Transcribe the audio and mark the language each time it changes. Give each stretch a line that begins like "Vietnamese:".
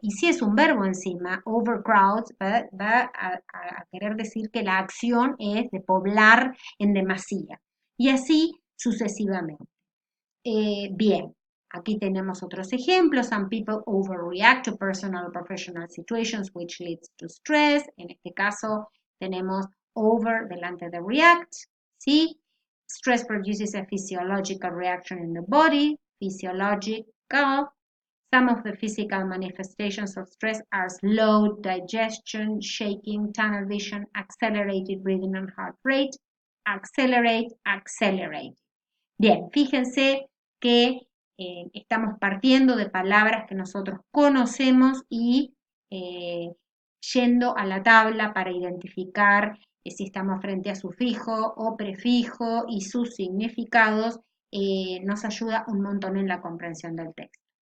Spanish: Y si es un verbo encima, overcrowd, va a querer decir que la acción es de poblar en demasía. Y así sucesivamente. Bien, aquí tenemos otros ejemplos.
English: Some people overreact to personal or professional situations, which leads to stress.
Spanish: En este caso tenemos over delante de react, ¿sí?
English: Stress produces a physiological reaction in the body, physiological. Some of the physical manifestations of stress are slow digestion, shaking, tunnel vision, accelerated breathing and heart rate. Accelerate, accelerate.
Spanish: Bien, fíjense que estamos partiendo de palabras que nosotros conocemos y yendo a la tabla para identificar si estamos frente a sufijo o prefijo y sus significados, nos ayuda un montón en la comprensión del texto.